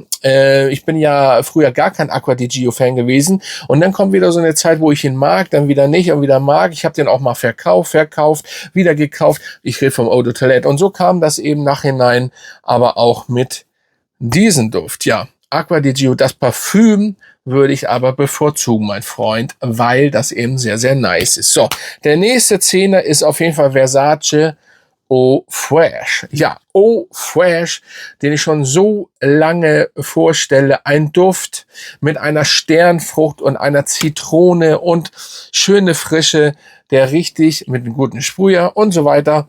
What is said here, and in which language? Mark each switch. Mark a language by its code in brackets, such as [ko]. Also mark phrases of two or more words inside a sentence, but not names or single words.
[de] Ich bin ja früher gar kein Acqua di Gio Fan gewesen, und dann kommt wieder so eine Zeit, wo ich ihn mag, dann wieder nicht und wieder mag. Ich habe den auch mal verkauft, wieder gekauft. Ich rede vom Eau de Toilette, und so kam das eben nachhinein, aber auch mit diesem Duft, ja. Acqua di Gio, das Parfüm würde ich aber bevorzugen, mein Freund, weil das eben sehr, sehr nice ist. So, der nächste Zehner ist auf jeden Fall Versace Eau Fraiche. Ja, Eau Fraiche, den ich schon so lange vorstelle. Ein Duft mit einer Sternfrucht und einer Zitrone und schöne Frische, der richtig mit einem guten Sprüher und so weiter.